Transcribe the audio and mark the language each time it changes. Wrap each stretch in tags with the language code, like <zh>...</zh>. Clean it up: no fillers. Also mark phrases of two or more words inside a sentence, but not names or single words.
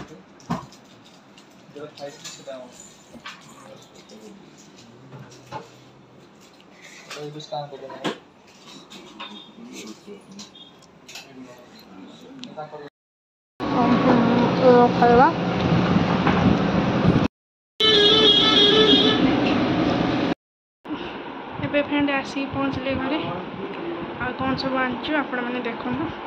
<hi>जरा 5G से जाओ तो ये स्कैन कर देना</hi> <or>ଖାଇବା ଏବେ ଫ୍ରେଣ୍ଡ ଆସିକି ପହଞ୍ଚିଲେ ଘରେ। ଆଉ କ'ଣ ସବୁ ଆଣିଛୁ ଆପଣମାନେ ଦେଖନ୍ତୁ।</or>